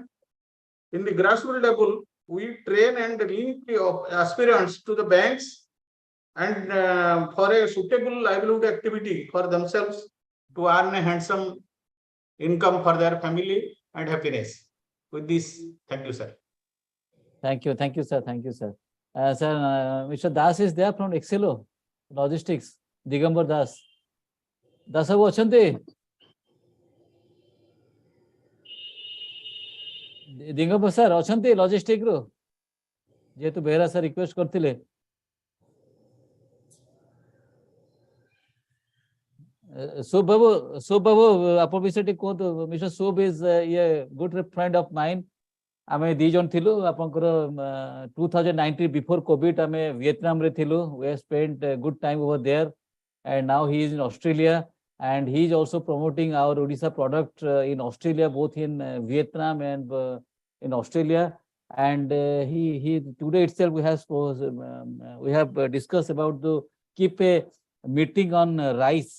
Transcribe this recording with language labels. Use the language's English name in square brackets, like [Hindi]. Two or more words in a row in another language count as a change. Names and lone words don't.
[English] In the grassroots level, we train and link aspirants to the banks and for a suitable livelihood activity for themselves to earn a handsome income for their family and happiness. With this, thank you, sir. Thank you, sir. Sir, Mr. Das is there from Excelo Logistics. Digambar Das. [Odia] ଦାସ ବାବୁ ଅଛନ୍ତି. ଦିଗମ୍ବର ସାର ଅଛନ୍ତି ଲଜିଷ୍ଟିକ ର. ଯେତୁ ବେହେରା ସାର ରିକ୍ୱେଷ୍ଟ କରିଥିଲେ. ସୋବ ବାବୁ ଆପଣ ବିଷୟ କୁ ତ Mr. [English] Sob is a good friend of mine. [Odia] ଆମେ ଦି ଜଣ ଥିଲୁ ଆପଣଙ୍କର 2019 [English] before COVID [Odia] ଆମେ ଭିଏତନାମ ରେ ଥିଲୁ. [English] We have spent a good time over there, and now he is in Australia, and he is also promoting our Odisha product in Australia, both in Vietnam and in Australia. And he today itself we have discussed about to keep a meeting on rice.